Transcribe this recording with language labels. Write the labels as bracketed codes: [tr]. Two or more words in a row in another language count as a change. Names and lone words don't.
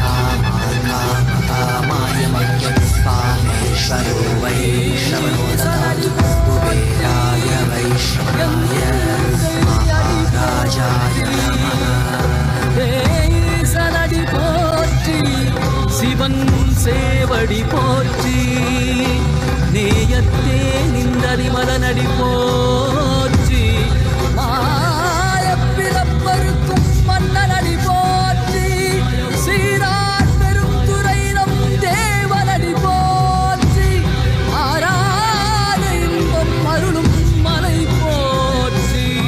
[sa] कामाय मह्यं कामेश्वरो वै श्रवणो ददातु कुबेराय वै श्रवणाय महाराजाय नमः [ta] சனடி போற்றி சிவன் சேவடி போற்றி நேயத்தே நின்றடி மதனடி போற்றி மாயப்பிறப்பருக்கும் மன்னனடி போற்றி சீரார் பெருந்துரை நம் தேவனடி போற்றி ஆராத இன்பம் அருளும் மலை போற்றி